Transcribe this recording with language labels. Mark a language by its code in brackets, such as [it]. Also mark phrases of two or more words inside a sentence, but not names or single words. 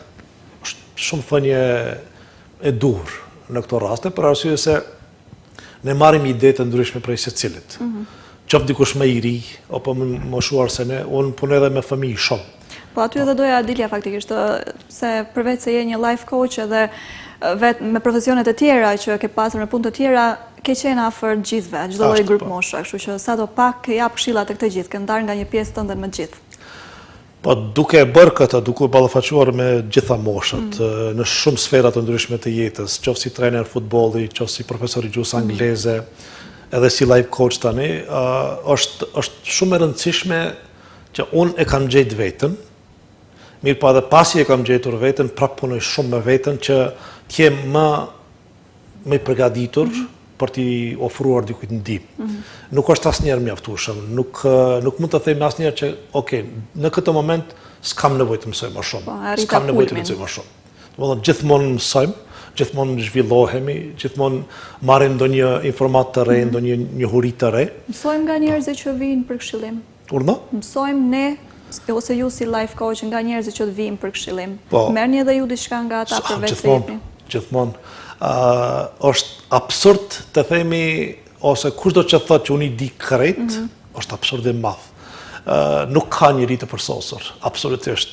[sq] Është shumë thënie e dur në këto raste, për arsye se ne marrim ide të ndryshme prej secilit. Qoftë dikush më i ri, apo më moshuar se ne, unë punoj edhe me fëmijë shumë. Po aty edhe doja Dilja faktikisht, se përveç se je një [en] life coach [sq] edhe vetë me profesionet e tjera që ke pasur në punë të tjera, ke qenë afër gjithëve, çdo lloj grup mosha, kështu që sado pak jap këshilla të këtë gjithë, ke ndarë nga një pjesë tënde me gjithë. Po duke bërë këtë, duke ballafaqohuar me gjitha moshat, në shumë sfera të ndryshme të jetës, qoftë si trajner futbolli, qoftë si profesor i gjuhës angleze, edhe si [en] life coach [sq] tani, është shumë e rëndësishme që unë e kam gjetë veten, mirë po edhe pasi e kam gjetur veten, prapë punoj shumë me veten që t'jem më i përgatitur për t'i ofruar dikujt ndihmë. Nuk është asnjëherë mjaftueshëm, nuk mund të them asnjëherë që okay, në këtë moment s'kam nevojë të mësoj më shumë. S'kam nevojë të lexoj më shumë. Domethënë gjithmonë mësojmë, gjithmonë zhvillohemi, gjithmonë marrim ndonjë informat të re, ndonjë njohuri të re. Mësojmë nga njerëzit që vijnë për këshillim. Urdhë? Mësojmë ne ose ju si [en] life coach [sq] nga njerëzit që të vijnë për këshillim. Merrni edhe ju diçka nga ata përveç se jepni. Gjithmonë. Është absurd të themi, ose kushdo që thotë që unë i di krejt, është absurd i madh. Nuk ka njëri të përsosur, absolutisht.